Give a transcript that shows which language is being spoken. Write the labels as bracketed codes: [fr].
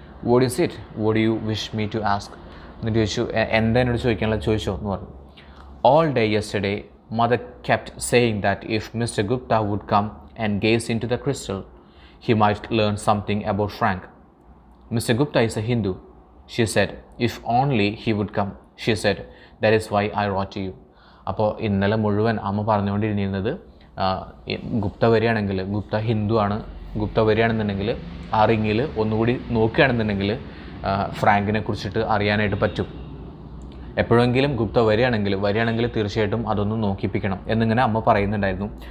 [en] What is it, what you wish me to ask. [ml] എന്നിട്ട് ചോദിച്ചു, എന്താ എന്നോട് ചോദിക്കാനുള്ളത് ചോദിച്ചോ എന്ന് പറഞ്ഞു. [en] All day yesterday mother kept saying that if mister Gupta would come and gaze into the crystal, he might learn something about Frank. Mr. Gupta is a Hindu, she said. If only he would come, she said. That is why I wrote to you. [ml] അപ്പോൾ ഇന്നലെ മുഴുവൻ അമ്മ പറഞ്ഞുകൊണ്ടിരുന്നത് ഗുപ്ത വരികയാണെങ്കിൽ, ഗുപ്ത ഹിന്ദു ആണ്, ഗുപ്ത വരികയാണെന്നുണ്ടെങ്കിൽ ആ റിങ്ങിൽ ഒന്നുകൂടി നോക്കുകയാണെന്നുണ്ടെങ്കിൽ ഫ്രാങ്കിനെ കുറിച്ചിട്ട് അറിയാനായിട്ട് പറ്റും. എപ്പോഴെങ്കിലും ഗുപ്ത വരികയാണെങ്കിൽ തീർച്ചയായിട്ടും അതൊന്ന് നോക്കിപ്പിക്കണം എന്നിങ്ങനെ അമ്മ പറയുന്നുണ്ടായിരുന്നു.